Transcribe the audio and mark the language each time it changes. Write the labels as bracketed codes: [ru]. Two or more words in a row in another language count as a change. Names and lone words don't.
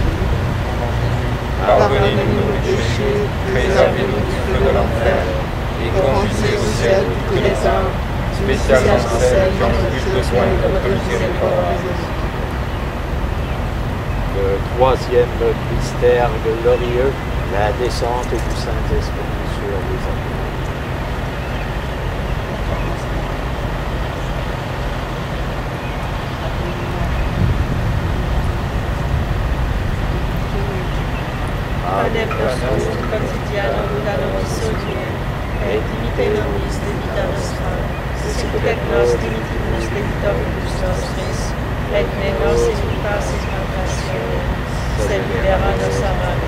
[fr] Pardonnez-nous nos péchés, préservez-nous du feu de l'enfer, et conduisez au ciel toutes les âmes, spécialement celles qui ont le plus besoin de votre miséricorde. Le troisième mystère glorieux, la descente du Saint-Esprit sur les apôtres. [la] Pane nostro quotidiano da nobis odie, et dimite nobis debita nostra, sicut et nos dimitimus debitoribus nostris, et ne nos inducas in tentationem, sed libera nos a malo.